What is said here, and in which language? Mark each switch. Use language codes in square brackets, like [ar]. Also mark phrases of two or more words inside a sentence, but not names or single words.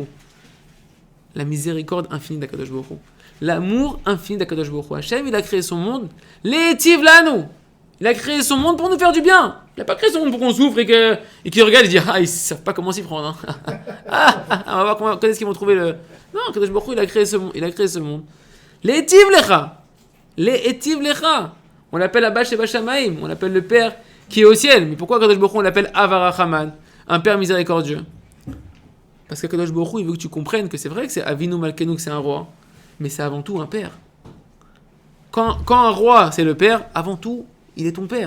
[fr] La miséricorde infinie d' [he] הקדוש ברוך הוא. [fr] L'amour infini d' [he] הקדוש ברוך הוא. [fr] Hachem, il a créé son monde. [he] להיטיב לנו. [fr] Il a créé son monde pour nous faire du bien. Il n'a pas créé son monde pour qu'on souffre et qu'il regarde et dit ah, ils ne savent pas comment s'y prendre. Hein. On va voir quand est-ce qu'ils vont trouver le. Non, [he] הקדוש ברוך הוא, [fr] il a créé ce monde. [he] להיטיב לך. להיטיב לך. [fr] On l'appelle [he] אבא שבשמים. [fr] On l'appelle le Père qui est au ciel. Mais pourquoi [he] הקדוש ברוך הוא, [fr] on l'appelle Avarachaman, un Père miséricordieux? Parce qu' [he] הקדוש ברוך הוא, [fr] il veut que tu comprennes que c'est vrai que c'est [he] אבינו מלכנו, [fr] que c'est un roi, mais c'est avant tout un père. Quand un roi, c'est le père, avant tout, il est ton père.